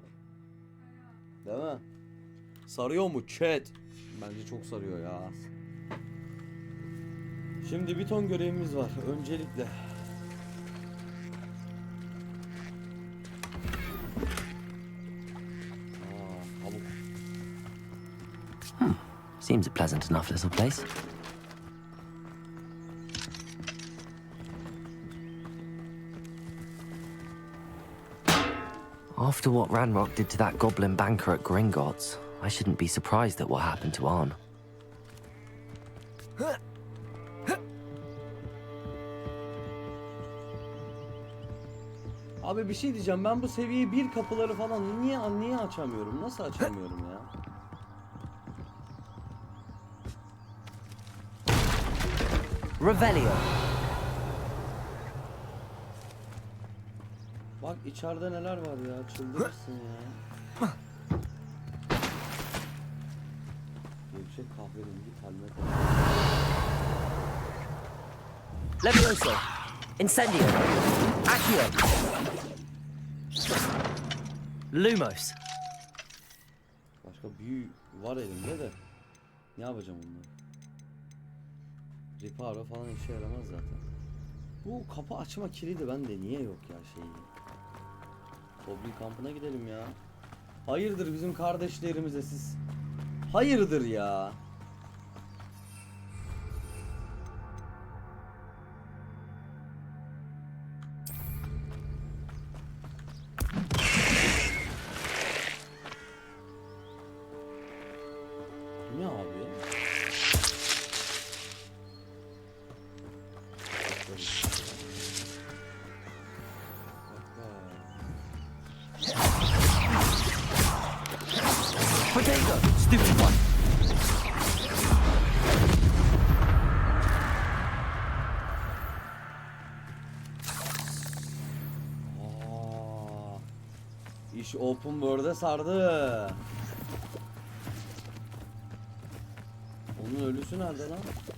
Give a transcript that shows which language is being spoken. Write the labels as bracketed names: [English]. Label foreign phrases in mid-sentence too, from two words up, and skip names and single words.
[Turkish] Değil mi? Sarıyor mu chat? Bence çok sarıyor ya. Şimdi bir ton görevimiz var. Öncelikle tavuk. [English] Seems a pleasant enough little place. After what Ranrock did to that goblin banker at Gringotts, I shouldn't be surprised at what happened to Arn. [Turkish] Abi bir şey diyeceğim, ben bu seviye 1 kapıları falan niye açamıyorum? Nasıl açamıyorum ya? Revelio. Bak içeride neler var ya, çıldırırsın ya. Gevşek kahverengi palmet. Levioso. Incendio. Accio. Lumos. Başka büyü var elimde de. Ne yapacağım onları? Reparo falan işe yaramaz zaten. Bu kapı açma kilidi bende niye yok ya şeyi? Goblin kampına gidelim ya. Hayırdır bizim kardeşlerimize siz? Hayırdır ya? Ne abi? [English] Potato, stupid one. [Turkish] İş [English] open world'e [Turkish] sardı. Onun ölüsü nerede lan?